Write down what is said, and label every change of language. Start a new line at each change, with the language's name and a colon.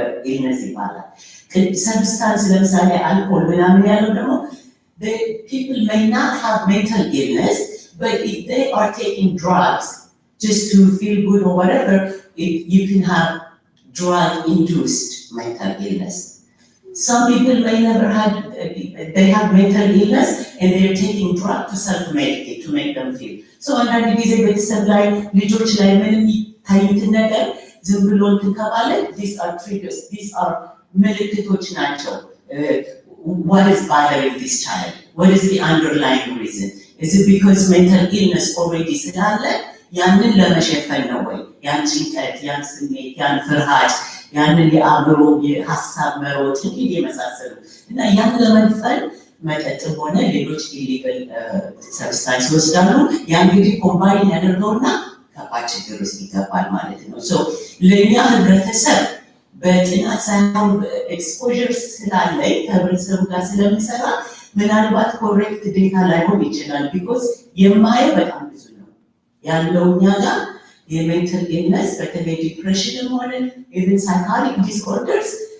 English: illness ይባላል። ሰብስታንስ ለምሳሌ አልኮል ምናምን ያለው ደግሞ the people may not have mental illness, but if they are taking drugs just to feel good or whatever, you can have drug-induced mental illness. Some people may never have, they have mental illness and they're taking drugs to self-medicate to make them feel.
Amharic: So አንዳንድ ጊዜ ቤተሰብ ላይ ልጆች ላይ ምንም ታዩትን ነገር ዝም ብሎ እንትን ካለ these are triggers, these are ምልክቶች ናቸው። What is bothering this child?
English: What is the underlying reason? Is it because mental illness already ስላለ ያንን ለመሸፈን ነው ወይ?
Amharic: ያን ጭንቀት፣ ያን ስሜት፣ ያን ፍርሃት፣ ያንን የአእምሮ የሀሳብ መሮጥ እንዲህ የመሳሰሉ እና ያን ለመንፈል መጠጥም ሆነ ሌሎች ኢሊጋል ሰብስታንስ ይወስዳሉ። ያ እንግዲህ ኮምባይን ያደርገውና ከባድ ችግር ውስጥ ይገባል ማለት ነው። ሶ ለእኛ ህብረተሰብ በጥናት ሳይሆን ኤክስፖዠር ስላለኝ ከህብረተሰቡ ጋር ስለሚሰራ ምናልባት ኮሬክት ዴታ ላይሆን ይችላል። ቢኮዝ የማየው በጣም ብዙ ነው ያለው እኛ ጋር የሜንታል ኢልነስ በተለይ ዲፕሬሽንም ሆነ ኢቨን ሳይካሪክ ዲስኦርደርስ